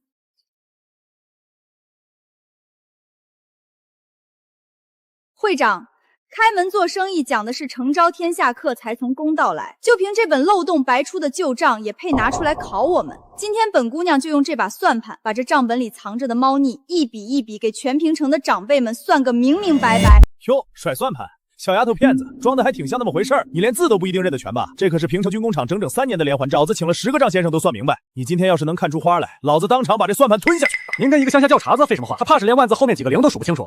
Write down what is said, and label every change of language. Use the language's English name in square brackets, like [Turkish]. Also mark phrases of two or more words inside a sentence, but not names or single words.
[Chinese] 会长，開門做生意講的是誠招天下客，才從公道來。就憑這本漏洞百出的舊賬，也配拿出來考我們？今天本姑娘就用這把算盤，把這賬本裡藏着的貓膩一筆一筆給全平城的長輩們算個明明白白。喲，甩算盤，小丫頭片子，裝的還挺像那麼回事兒。你連字都不一定認得全吧？這可是平城軍工廠整整3年的連環，老子請了10個賬先生都算明白。你今天要是能看出花來，老子當場把這算盤吞下去。您跟一個鄉下叫碴子廢什麼話？他怕是連萬字後面幾個零都數不清楚。